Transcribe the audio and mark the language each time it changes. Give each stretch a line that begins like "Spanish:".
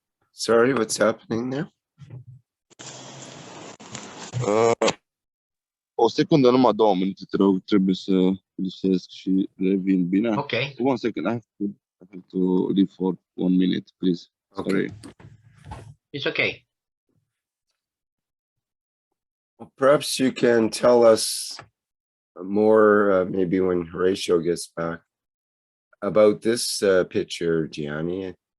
English: Sorry, what's happening there?
Romanian: O secundă, numai 2 minute, te rog, trebuie să lipsesc și revin, bine?
English: Ok. One second, I have to leave for 1 minute, please. Sorry. It's okay. Well, perhaps you can tell us more, maybe when Horatio gets back, about this picture, Gianni.